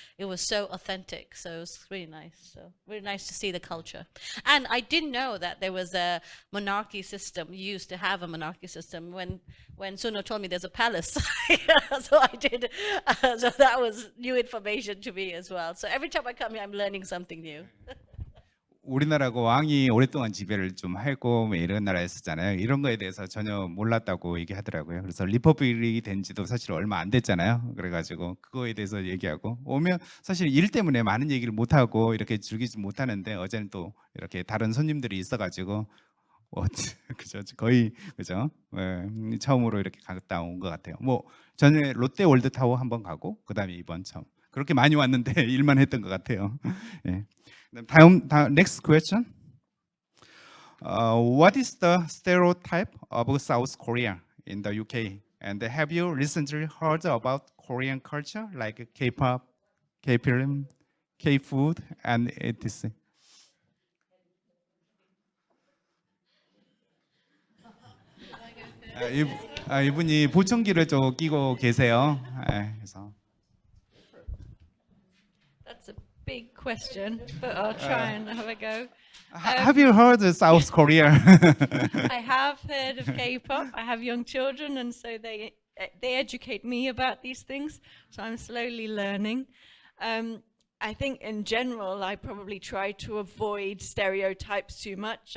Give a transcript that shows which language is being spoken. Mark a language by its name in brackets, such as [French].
[English] It was so authentic, so it was really nice. So really nice to see the culture. And I didn't know that there was a monarchy system. You used to have a monarchy system when Suno told me there's a palace. So I did. So that was new information to me as well. So every time I come here, I'm learning something new. [Korean] 우리나라가 왕이 오랫동안 지배를 좀 하고 뭐 이런 나라였었잖아요. 이런 거에 대해서 전혀 몰랐다고 얘기하더라고요. 그래서 리퍼블릭이 된 지도 사실 얼마 안 됐잖아요. 그래가지고 그거에 대해서 얘기하고 오면 사실 일 때문에 많은 얘기를 못 하고 이렇게 즐기지 못하는데 어제는 또 이렇게 다른 손님들이 있어가지고 그죠 거의 그죠 처음으로 이렇게 갔다 온 것 같아요. 뭐 전에 롯데 월드타워 한번 가고 그다음에 이번 처음 그렇게 많이 왔는데 일만 했던 것 같아요. 예. [English] 다음 next question. What is the stereotype of South Korea in the UK? And have you recently heard about Korean culture like K-pop, K-film, K-food, and etc.? [Korean] 이분이 보청기를 좀 끼고 계세요. 그래서. [English] That's a big question, but I'll try and have a go. Have you heard of South Korea? I have heard of K-pop. I have young children, and so they educate me about these things. So I'm slowly learning. I think in general, I probably try to avoid stereotypes too much.